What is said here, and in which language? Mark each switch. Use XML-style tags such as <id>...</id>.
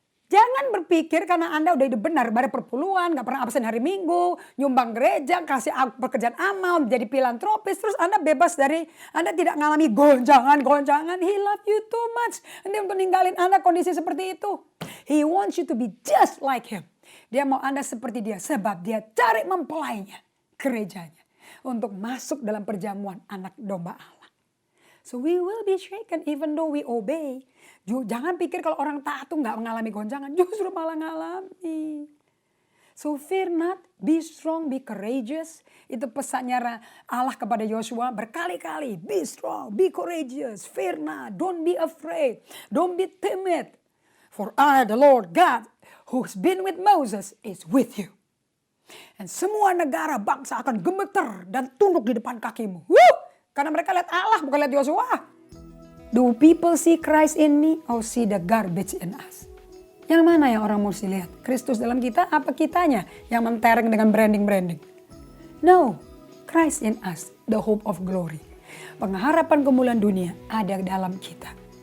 <id>Jangan berpikir karena Anda udah hidup benar, pada perpuluhan, gak pernah absen hari Minggu, nyumbang gereja, kasih pekerjaan amal, menjadi filantropis, terus Anda bebas dari, Anda tidak mengalami goncangan.</id> <en>He love you too much.</en> <id>Nanti untuk ninggalin Anda kondisi seperti itu.</id> <en>He wants you to be just like him.</en> <id>Dia mau Anda seperti dia, sebab dia cari mempelainya, gerejanya, untuk masuk dalam perjamuan anak domba Allah.</id> <en>So we will be shaken even though we obey.</en> <id>Jangan pikir kalau orang taat tuh gak mengalami goncangan. Justru malah ngalami.</id> <en>So fear not, be strong, be courageous.</en> <id>Itu pesannya Allah kepada Yosua berkali-kali.</id> <en>Be strong, be courageous, fear not, don't be afraid, don't be timid. For I, the Lord God, who's been with Moses, is with you.</en> <id>Dan semua negara bangsa akan gemeter dan tunduk di depan kakimu. Woo! Karena mereka lihat Allah, bukan lihat Yosua.</id> <en>Do people see Christ in me or see the garbage in us?</en> <id>Yang mana yang orang mesti lihat? Kristus dalam kita apa kitanya yang mentereng dengan branding-branding?</id> <en>No, Christ in us, the hope of glory.</en> <id>Pengharapan kemuliaan dunia ada dalam kita.</id>